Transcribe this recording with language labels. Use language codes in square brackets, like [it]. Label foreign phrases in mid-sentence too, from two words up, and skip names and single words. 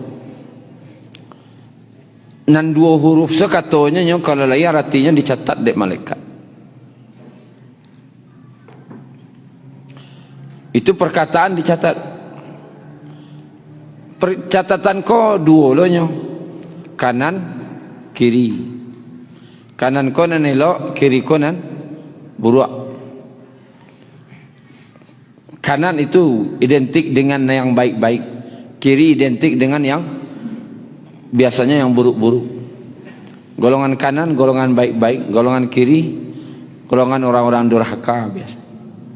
[min] Nan dua huruf sekatonya kalau lain artinya dicatat dek malaikat. [id] Itu perkataan dicatat. [min] Catatan ko dua lo nyo. Kanan, kiri. Kanan konan elok, kiri konan buruk. [id] Kanan itu identik dengan yang baik-baik, kiri identik dengan yang biasanya yang buruk-buruk. Golongan kanan golongan baik-baik, golongan kiri golongan orang-orang durhaka biasa.